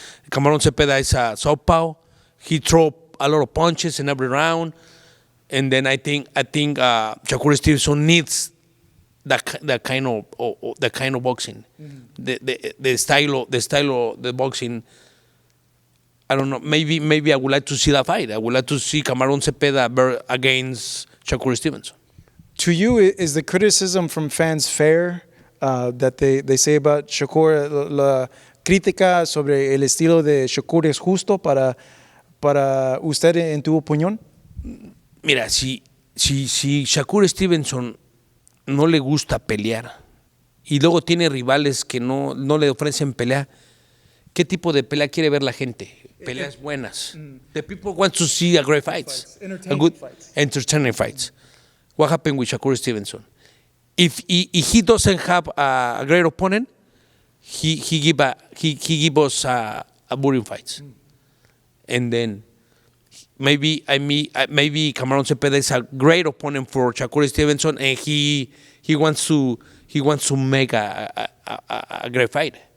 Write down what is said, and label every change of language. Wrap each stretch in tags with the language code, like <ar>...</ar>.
<en>Camarón Cepeda is a southpaw. He throw a lot of punches in every round, and then I think Shakur Stevenson needs that kind of boxing, the style of the boxing. I don't know. Maybe I would like to see that fight. I would like to see Camarón Cepeda against Shakur Stevenson. To you, is the criticism from fans fair that they say about Shakur?</en> <es>La crítica sobre el estilo de Shakur es justo para usted, en tu opinión? Mira, si Shakur Stevenson no le gusta pelear y luego tiene rivales que no le ofrecen pelea, ¿qué tipo de pelea quiere ver la gente? Peleas buenas.</es> <en>The people want to see a great fights. Entertaining fights. What happened with Shakur Stevenson? If he doesn't have a great opponent, he give us a boring fights. And then maybe Camarón Cepeda is a great opponent for Shakur Stevenson, and he wants to make a great fight.</en>